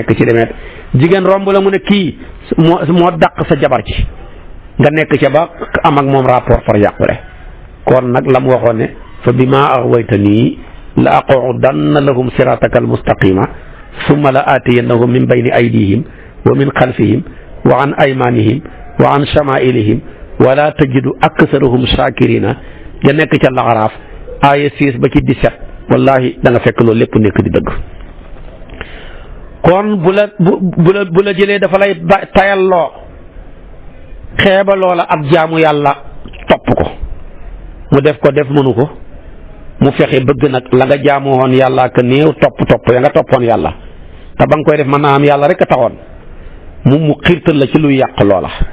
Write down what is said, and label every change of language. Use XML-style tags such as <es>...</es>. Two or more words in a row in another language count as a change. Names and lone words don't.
<wo>nekk ci demeet jigéen romb la mu ne kii moo dàq sa jabar ci nga nekk ca ba am ak moom rapport far yàqule kon nag la mu waxoon ne</wo> <ar>فبما أغويتني لأقعدن لهم صراطك المستقيم ثم لآتينهم من بين أيديهم ومن خلفهم وعن أيمانهم وعن شمائلهم ولا تجد أكثرهم شاكرين</ar> <wo>ja nekk ca laxaraaf aaya 6 ba ci 17 wallahi da nga fekk loolu lépp nekk di dëgg kon bu la jëlee dafa lay tayalloo xeeba loola ak jaamu yàlla topp ko mu def ko def mënu ko mu fexe bëgg nag la nga jaamu woon yàlla ak néew topp ya nga toppoon yàlla te ba nga koy def mën naa am yàlla rek a taxoon mu xiirtal la ci luy yàq loola</wo>